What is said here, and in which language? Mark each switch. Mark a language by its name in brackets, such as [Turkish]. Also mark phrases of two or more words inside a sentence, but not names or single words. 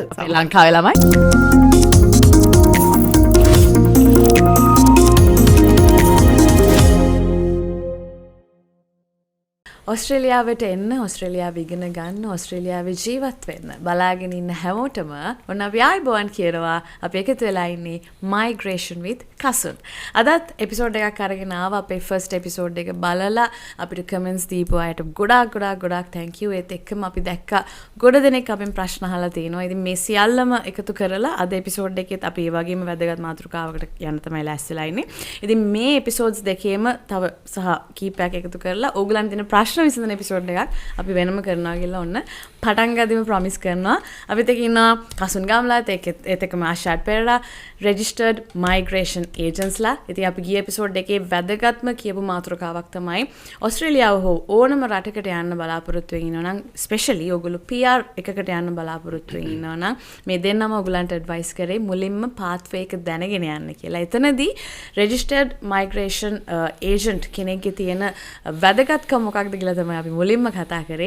[Sinhala] ශ්‍රී ලංකාවේ ළමයි ඔස්ට්‍රේලියාවට එන්න, ඔස්ට්‍රේලියාව ඉගෙන ගන්න, ඔස්ට්‍රේලියාවේ ජීවත් වෙන්න බලාගෙන ඉන්න හැමෝටම ඔන්න අපි ආයිබෝන් කියනවා. අපි එකතු වෙලා ඉන්නේ Migration with Kasun. අදත් එපිසෝඩ් එකක් අරගෙන ආවා. අපේ [English] first episode [Sinhala] එක බලලා අපිට කමෙන්ට්ස් දීපු අයට ගොඩාක් [English] thank you. [Sinhala] ඒත් එක්කම අපි දැක්කා ගොඩ දෙනෙක් අපෙන් ප්‍රශ්න අහලා තිනවා. ඉතින් මේ සියල්ලම එකතු කරලා අද එපිසෝඩ් එකෙත් අපි ඒ වගේම වැදගත් මාතෘකාවකට යන්න තමයි ලෑස්තිලා ඉන්නේ. ඉතින් මේ එපිසෝඩ්ස් දෙකේම තව සහ කීපයක් එකතු කරලා ඕගලන්ට දෙන ප්‍රශ්න විසඳන එපිසෝඩ් එකක් අපි වෙනම කරනවා කියලා ඔන්න පටන් ගද්දිම ප්‍රොමිස් කරනවා. අපිත් එක්ක ඉන්නවා කසුන් ගම්ලාත් ඒත් එක්කම ආශාත් පෙරේරා [English] registered migration agentsලා. [Sinhala] ඉතින් අපි ගිය එපිසෝඩ් එකේ වැදගත්ම කියපු මාතෘකාවක් තමයි ඔස්ට්‍රේලියාව හෝ ඕනම රටකට යන්න බලාපොරොත්තු වෙන ඉන්නවා නම් ස්පෙෂලි ඕගොල්ලෝ PR එකකට යන්න බලාපොරොත්තු වෙන ඉන්නවා නම් මේ දෙන්නම ඕගලන්ට ඇඩ්වයිස් කරේ මුලින්ම pathway එක දැනගෙන යන්න කියලා. එතනදී [English] registered migration agent [Sinhala] කෙනෙක්ගේ තියෙන වැදගත්කම මොකක්ද කියලා තමයි අපි මුලින්ම කතා කරේ.